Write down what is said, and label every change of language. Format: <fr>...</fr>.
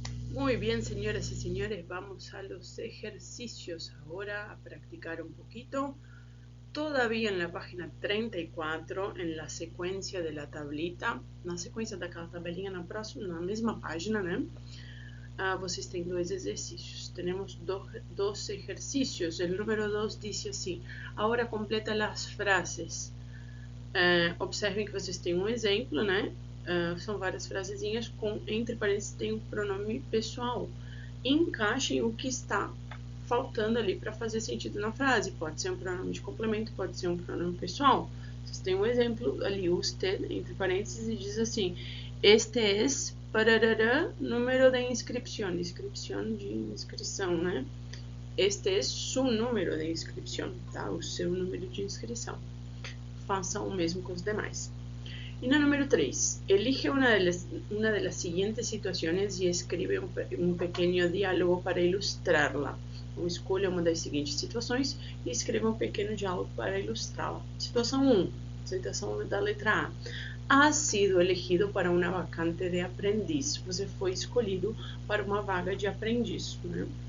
<es>Muy bien, señoras y señores, vamos a los ejercicios ahora a practicar un poquito. Todavía en la página 34, en la sequência de la tablita,</es> <pt>na sequência daquela tabelinha na mesma página, né? Vocês têm dois exercícios.</pt> <es>Temos dos exercícios.</es> <pt>O número 2 diz assim: agora completa as frases. Observem que vocês têm um exemplo, né? São várias frasezinhas com, entre parênteses, tem um pronome pessoal. Encaixem o que está faltando ali para fazer sentido na frase. Pode ser um pronome de complemento, pode ser um pronome pessoal. Vocês têm um exemplo ali, usted, entre parênteses, e diz assim:</pt> <es>este es parará, número de inscripción.</es> <pt>Inscripción de inscrição, né?</pt> <es>Este es su número de inscripción, tá?</es> <pt>O seu número de inscrição. Façam o mesmo com os demais.</pt> <es>Y no número 3, elige una de las siguientes situaciones y escribe un pequeño diálogo para ilustrarla.</es> <pt>Então, escolha uma das seguintes situações e escreva um pequeno diálogo para ilustrá-la. Situação 1, situação da letra A.</pt> <es>Has sido elegido para uma vacante de aprendiz.</es> <pt>Você foi escolhido para uma vaga de aprendiz, né?</pt>